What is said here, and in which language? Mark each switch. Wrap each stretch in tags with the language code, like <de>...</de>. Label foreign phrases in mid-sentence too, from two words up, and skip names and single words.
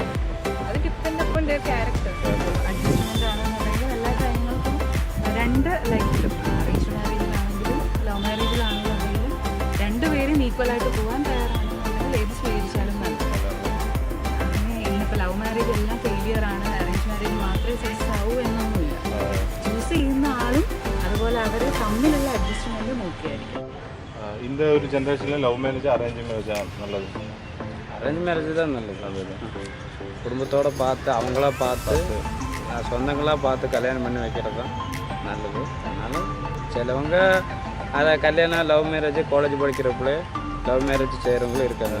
<ml>അത്</ml> <en>depend upon their character.</en> <ml>അഡ്ജസ്റ്റ്മെന്റ് ആണെന്നുണ്ടെങ്കിൽ എല്ലാ കാര്യങ്ങൾക്കും രണ്ട് ലൈഫിലും അറേഞ്ച് മാരേജിലാണെങ്കിലും ലവ് മാരേജിലാണെന്നുണ്ടെങ്കിലും രണ്ടുപേരും ഈക്വലായിട്ട് പോകാൻ തയ്യാറാണെന്നുണ്ടെങ്കിൽ ഏത് സ്വീകരിച്ചാലും നല്ലത്. അങ്ങനെ ഇന്നിപ്പോൾ</ml> <en>love marriage</en> <ml>എല്ലാം ഫെയിലിയർ ആണ്,</ml> <en>arrange marriage</en> <ml>മാത്രമേ സക്സസ് ആവൂ എന്നൊന്നുമില്ല. ചൂസ് ചെയ്യുന്ന ആളും അതുപോലെ അവർ തമ്മിലുള്ള അഡ്ജസ്റ്റ്മെന്റ് നോക്കിയായിരിക്കും.</ml> <ta>இந்த ஒரு ஜெனரேஷனில்</ta> <en>love marriage arrange marriage</en> <ta>நல்லது?</ta> <en>arrange marriage</en> <ta>தான் நல்லது. குடும்பத்தோடு பார்த்து அவங்களா பார்த்து சொந்தங்களாக பார்த்து கல்யாணம் பண்ணி வைக்கிறது தான் நல்லது. அதனால சிலவங்க அதை கல்யாணம்</ta> <en>love marriage</en> <ta>காலேஜ் படிக்கிறப்பலே</ta> <en>love marriage</en> <ta>செய்கிறவங்களும் இருக்காங்க.</ta>